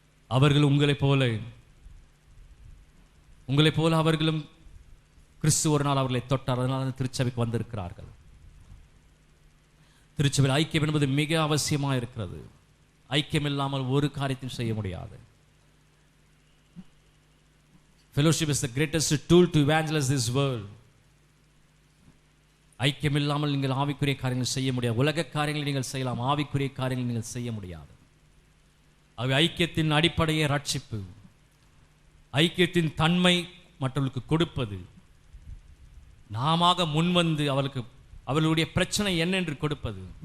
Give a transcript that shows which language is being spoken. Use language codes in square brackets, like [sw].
[ta] அவர்கள் உங்களைப் போல அவர்களும் கிறிஸ்து ஒரு நாள் அவர்களை தொட்டார். அதனால திருச்சபைக்கு வந்திருக்கிறார்கள். திருச்சபையில் ஐக்கியம் என்பது மிக அவசியமாக இருக்கிறது. ஐக்கியம் இல்லாமல் ஒரு காரியத்தையும் செய்ய முடியாது. [en] Fellowship is the greatest tool to evangelize this world. [ta] ஐக்கியம் இல்லாமல் நீங்கள் ஆவிக்குரிய காரியங்கள் செய்ய முடியாது. உலக காரியங்களை நீங்கள் செய்யலாம், ஆவிக்குரிய காரியங்களை நீங்கள் செய்ய முடியாது. அவை ஐக்கியத்தின் அடிப்படையே ரட்சிப்பு, ஐக்கியத்தின் தன்மை மற்றவர்களுக்கு கொடுப்பது, நாம முன்வந்து அவர்களுடைய பிரச்சனை என்ன என்று கொடுப்பது.